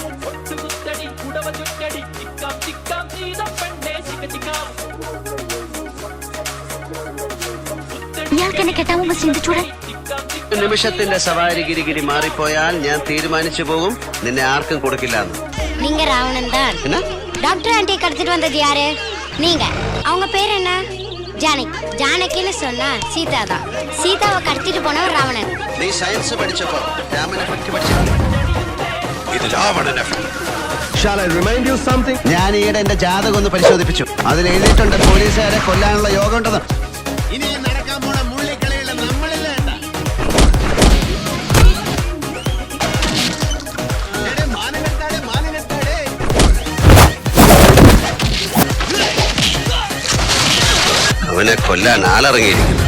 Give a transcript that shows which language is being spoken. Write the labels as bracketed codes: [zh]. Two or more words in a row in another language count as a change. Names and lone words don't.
[ml] നിമിഷത്തിന്റെ സവാരി ഗിരിഗിരി മാറിപ്പോയാൽ ഞാൻ തീരുമാനിച്ചു പോകും, നിന്നെ ആർക്കും കൊടുക്കില്ല എന്ന്. [ta] நீங்க ராவணன் தான். டாக்டர் ஆண்டி கடத்திட்டு வந்தது யாரு? நீங்க. அவங்க பேர் என்ன? ஜானகி. ஜானகின்னு சொன்னா சீதா தான். சீதாவை கடத்திட்டு போனவர் ராவணன். [ml] നീ സയൻസ് പഠിച്ചപ്പോ രാമൻ എഫക്ട് പഠിച്ചിട്ടില്ല. ഇത് രാവണൻ എഫക്ട്. [en] Shall I remind you something? [ml] ഞാൻ ഈയിടെ എന്റെ ജാതകം ഒന്ന് പരിശോധിപ്പിച്ചു. അതിൽ എഴുതിയിട്ടുണ്ട് പോലീസുകാരെ കൊല്ലാനുള്ള യോഗം ഉണ്ടെന്ന്. ഇനി നടക്കാൻ പോണ മുള്ളിക്കളിയുള്ള നമ്മളില്ല. അവനെ കൊല്ലാൻ ആളിറങ്ങിയിരിക്കുന്നു.